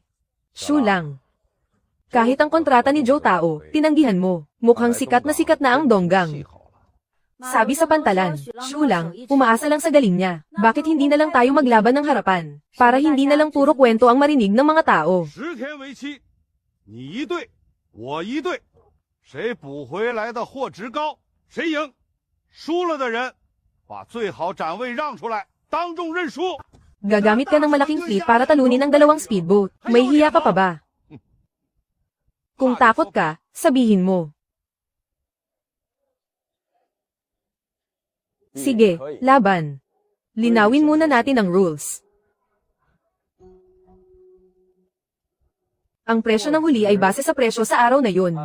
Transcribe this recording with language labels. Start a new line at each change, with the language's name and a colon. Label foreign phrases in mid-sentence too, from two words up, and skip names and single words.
Filipino: Shulang. Kahit ang kontrata ni Joe Tao, tinanggihan mo. Mukhang sikat na ang Donggang. Sabi sa pantalan, Shulang, umaasa lang sa galing niya. Bakit hindi na lang tayo maglaban ng harapan? Para hindi na lang puro kwento ang marinig ng mga tao.
Chinese: 10 天为期，你一队，我一队，谁捕回来的货值高，谁赢。输了的人，把最好展位让出来，当众认输。
Filipino: Gagamit ka ng malaking fleet para talunin ang dalawang speedboat. May hiya ka pa ba? Kung takot ka, sabihin mo. Sige, laban. Linawin muna natin ang rules. Ang presyo ng huli ay base sa presyo sa araw na yun.